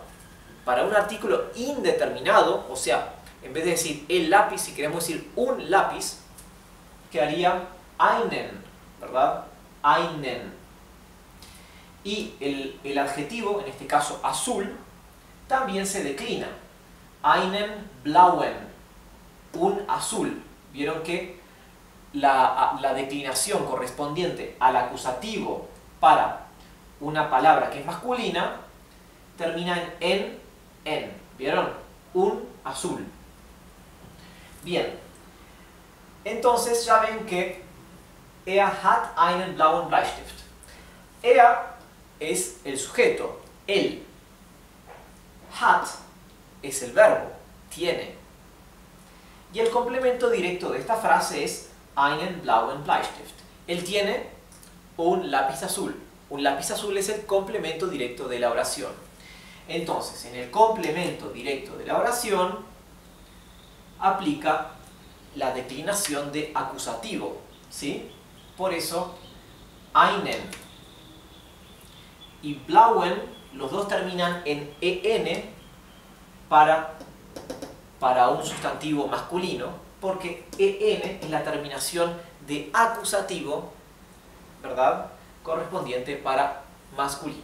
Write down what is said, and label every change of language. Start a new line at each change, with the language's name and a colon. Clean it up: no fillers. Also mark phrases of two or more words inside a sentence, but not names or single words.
Spanish: Para un artículo indeterminado, o sea, en vez de decir el lápiz, si queremos decir un lápiz, quedaría einen, ¿verdad?
German: Einen.
Spanish: Y el adjetivo, en este caso azul, también se declina.
German: Einen blauen,
Spanish: un azul. Vieron que la declinación correspondiente al acusativo para una palabra que es masculina termina en en. ¿Vieron? Un azul. Bien. Entonces ya ven que
German: er hat einen blauen Bleistift.
Spanish: Er es el sujeto, él. Hat es el verbo, tiene. Y el complemento directo de esta frase es
German: einen blauen Bleistift.
Spanish: Él tiene un lápiz azul. Un lápiz azul es el complemento directo de la oración. Entonces, en el complemento directo de la oración, aplica la declinación de acusativo, ¿sí? Por eso, einen y blauen, los dos terminan en en para un sustantivo masculino, porque en es la terminación de acusativo, ¿verdad?, correspondiente para masculino.